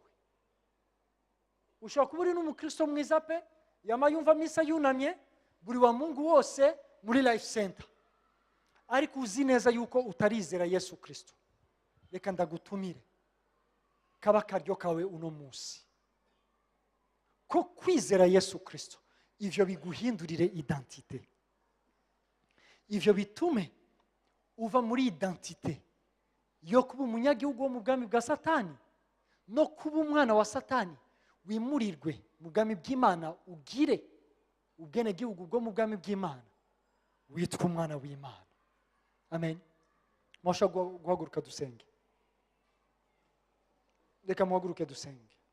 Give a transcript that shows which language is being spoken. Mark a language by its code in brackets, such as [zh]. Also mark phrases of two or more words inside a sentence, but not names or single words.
[rn] Ushobora kuba uri n'umukristo mwiza pe, yamayumva misa yunamye buri wa Mungu wose muri Life Center, ariko uzi neza yuko utarizera Yesu Kristo. Reka ndagutumire kaba karyo kawe uno munsi ko kwizera Yesu Kristo, ivyo biguhindurire identité, ivyo bitume uva muri identité yo kuba umunyagihugu wo mu bwami bwa Satani no kuba umwana wa Satani, wimurirwe mu bwami bw'Imana, ugire ubwenegihugu bwo mu bwami bw'Imana, witwa umwana w'Imana. Amen. Mwasha guhaguruka dusenge. Reka muhaguruke dusenge.